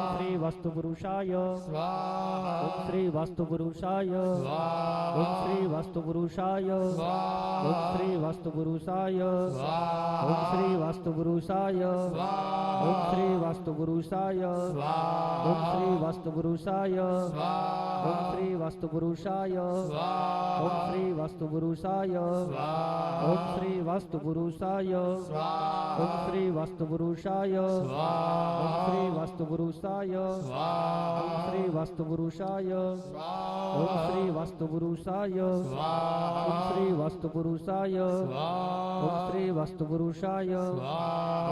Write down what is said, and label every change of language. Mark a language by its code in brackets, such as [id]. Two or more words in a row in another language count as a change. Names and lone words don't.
[sa] श्री वास्तु पुरुषाय ओम श्री वास्तु पुरुषाय ओम श्री वास्तु पुरुषाय ओम श्री वास्तु पुरुषाय ओम श्री वास्तु पुरुषाय ओम श्री वास्तु पुरुषाय ओम श्री वास्तु पुरुषाय ओम श्री वास्तु पुरुषाय ओम श्री वास्तु पुरुषाय ओम श्री वास्तु पुरुषाय ઓમ શ્રી વાસ્તુપુરુષાય સ્વાહા. ઓમ શ્રી વાસ્તુપુરુષાય સ્વાહા. ઓમ શ્રી વાસ્તુપુરુષાય ઓમ શ્રી વાસ્તુપુરુષાય સ્વાહા. ઓમ શ્રી વાસ્તુપુરુષાય સ્વાહા. ઓમ શ્રી વાસ્તુપુરુષાય સ્વાહા.